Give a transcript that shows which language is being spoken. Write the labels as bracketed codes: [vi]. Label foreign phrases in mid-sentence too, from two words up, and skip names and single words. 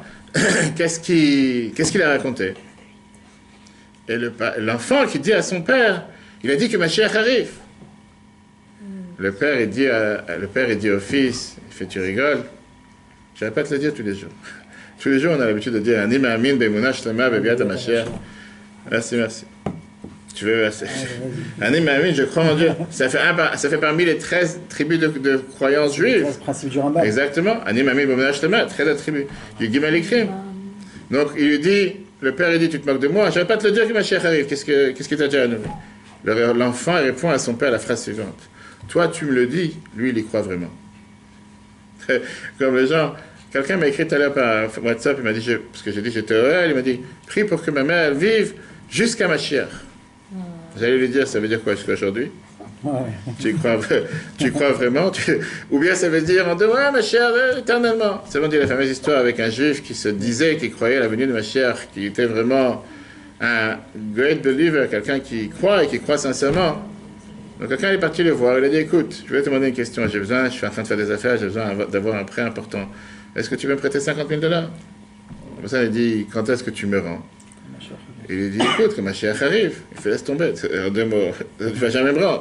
[fr] Qu'est-ce qu'il a raconté? Et l'enfant qui dit à son père, il a dit que Mashiach arrive. Le père dit au fils, il fait, tu rigoles? Je ne vais pas te le dire tous les jours. Tous les jours, on a l'habitude de dire, [he] אני מאמין באמונה שלמה בביאת משיח. [fr] Merci. Tu veux, [he] אני מאמין, [fr] je crois en Dieu. Ça fait parmi les 13 tribus de croyances juives. 13 principes du Rambam. Exactement. [he] אני מאמין באמונה שלמה, [fr] 13 tribus. Du [he] גימל עיקרים. [fr] Donc, il lui dit, le père, il dit, tu te moques de moi, je ne vais pas te le dire que Mashiach arrive. Qu'est-ce que tu as déjà annoncé? L'enfant répond à son père la phrase suivante. Toi, tu me le dis, lui, il y croit vraiment. Comme les gens, quelqu'un m'a écrit tout à l'heure par WhatsApp, il m'a dit, parce que j'ai dit j'étais heureux, il m'a dit, prie pour que ma mère vive jusqu'à Mashiach. J'allais lui dire, ça veut dire quoi jusqu'à aujourd'hui? Ouais. Tu crois vraiment? Ou bien ça veut dire, on dit, ouais, Mashiach, éternellement. C'est bon, dit la fameuse histoire avec un juif qui se disait qu'il croyait à la venue de Mashiach, qui était vraiment un [en] great believer, [fr] quelqu'un qui croit et qui croit sincèrement. Donc quelqu'un est parti le voir, il a dit, écoute, je vais te demander une question, je suis en train de faire des affaires, j'ai besoin d'avoir un prêt important. Est-ce que tu veux me prêter $50 000? La personne a dit, quand est-ce que tu me rends? Et il dit, écoute, que Mashiach arrive. Il fait, laisse tomber, en 2 mots, tu ne vas jamais me rendre.